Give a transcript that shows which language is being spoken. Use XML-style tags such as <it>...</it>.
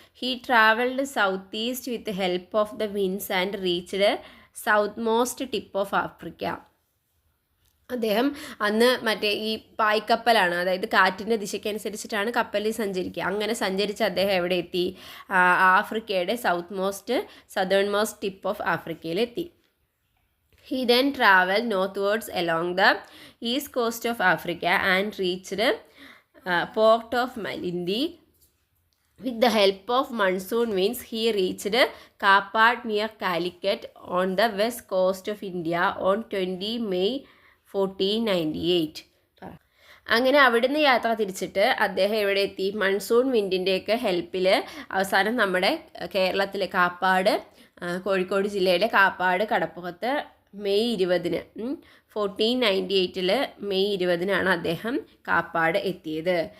<en>He travelled south east with help of the winds and reached south most tip of Africa.</en> <ml>അദ്ദേഹം അന്ന് മറ്റേ ഈ പായ്ക്കപ്പലാണ്, അതായത് കാറ്റിൻ്റെ ദിശയ്ക്കനുസരിച്ചിട്ടാണ് കപ്പലിൽ സഞ്ചരിക്കുക. അങ്ങനെ സഞ്ചരിച്ച് അദ്ദേഹം എവിടെ എത്തി? ആഫ്രിക്കയുടെ southern most tip of ആഫ്രിക്കയിലെത്തി.</ml> <en>He then travelled northwards along the east coast of Africa and reached port of Malindi. With the help of monsoon winds, he reached Kapad near Calicut on the west coast of India on 20 May 1498.</en> <ml>അങ്ങനെ അവിടുന്ന് യാത്ര തിരിച്ചിട്ട് അദ്ദേഹം എവിടെ എത്തി? Monsoon വിൻഡിൻ്റെയൊക്കെ ഹെൽപ്പിൽ അവസാനം നമ്മുടെ കേരളത്തിലെ കാപ്പാട്, കോഴിക്കോട് ജില്ലയിലെ കാപ്പാട് കടപ്പുറത്ത് മെയ് 20 1498 മെയ് 20 അദ്ദേഹം കാപ്പാട് എത്തിയത്.</ml>